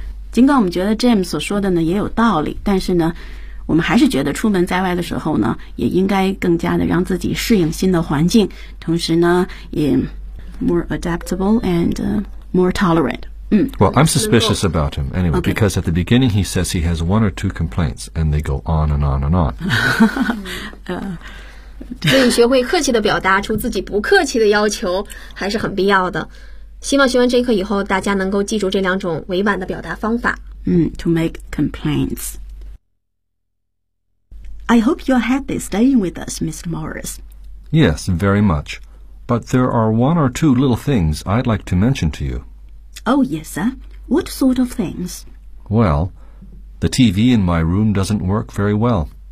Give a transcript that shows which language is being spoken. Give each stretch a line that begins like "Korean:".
Chinese: 尽管我们觉得 James 所说的呢也有道理，但是呢，我们还是觉得出门在外的时候呢，也应该更加的让自己适应新的环境，同时呢，也
English: more adaptable and more tolerant. Well, I'm suspicious about him anyway, because at the beginning he says he has one or two complaints, and they go on and on and on.
Chinese: 所以学会客气的表达出自己不客气的要求还是很必要的。希望学完这一课以后，大家能够记住这两种委婉的表达方法。
English: To make complaints. I hope you're happy staying with us, Mr. Morris. Yes, very much. But there are one or two little things I'd like to mention to you. Oh, yes, sir. What sort of things? Well, the TV in my room doesn't work very well.